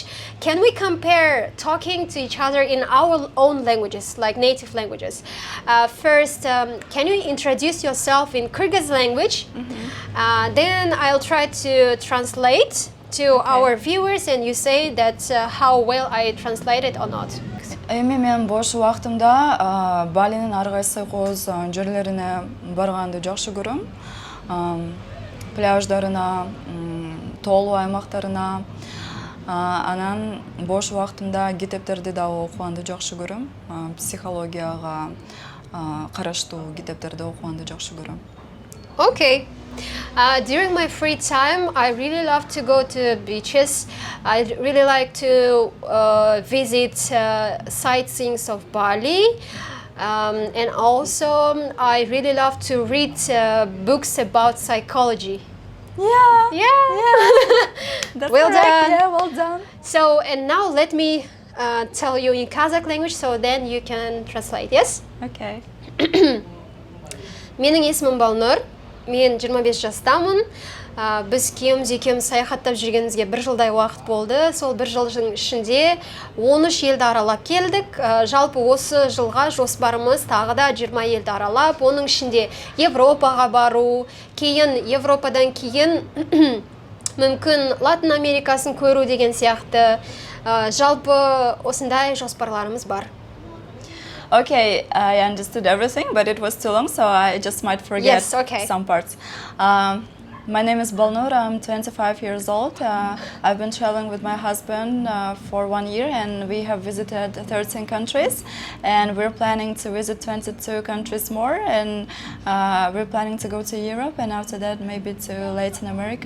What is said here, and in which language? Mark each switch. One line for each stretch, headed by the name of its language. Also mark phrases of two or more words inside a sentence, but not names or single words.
English: Can we compare talking to each other in our own languages, native languages? First, can you introduce yourself in Kyrgyz language? Then I'll try to translate to our viewers, and you say that how well I translated or not.
Kyrgyz: Эми мен бош убактымда Балинин ар кайсы кооз жерлерине барганды жакшы көрөм. Пляждарына, тоолуу аймактарына, анан бош убактымда китептерди да окуганды жакшы көрөм. Психологияга караштуу китептерди окуганды жакшы көрөм.
English: Okay. During my free time, I really love to go to beaches. I really like to visit sightseeings of Bali. And also, I really love to read books about psychology. Yeah. Yeah. That's Well correct. done. Yeah, well done. So, and now let me tell you in Kazakh language, so then you can translate. Yes? Okay.
Kazakh: Менің есімім Балнур. Мен 25 жастамын. Біз екеуміз саяхаттап жүргенімізге 1 жылдай уақыт болды. Сол 1 жылдың ішінде 13 елді аралап келдік. Жалпы осы жылға жоспарымыз тағы да 20 елді аралап, оның ішінде Европаға бару, кейін Европадан кейін мүмкін Латын Америкасын көру деген сияқты. Жалпы осындай жоспарларымыз бар.
English: Okay, I understood everything, but it was too long, so I just might forget Yes, okay. some parts. My name is Balnur. I'm 25 years old. I've been traveling with my husband for 1 year, and we have visited 13 countries, and we're planning to visit 22 countries more, and we're planning to go to Europe, and after that maybe to Latin America.